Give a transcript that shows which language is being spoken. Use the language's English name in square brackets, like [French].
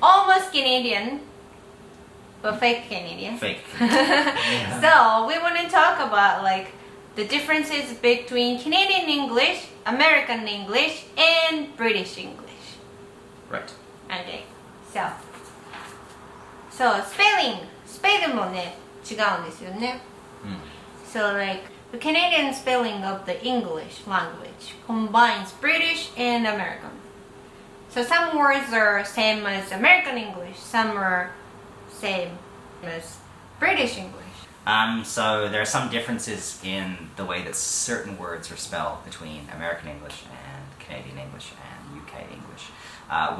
[English] almost Canadian, but fake Canadian. Fake. Yeah. So we want to talk about like the differences between Canadian English, American English, and British English. Right. Okay. So spelling [Japanese] もね違うんですよね。 [English] So like the Canadian spelling of the English language combines British and American. So some words are same as American English, some are same as British English. So there are some differences in the way that certain words are spelled between American English and Canadian English and UK English.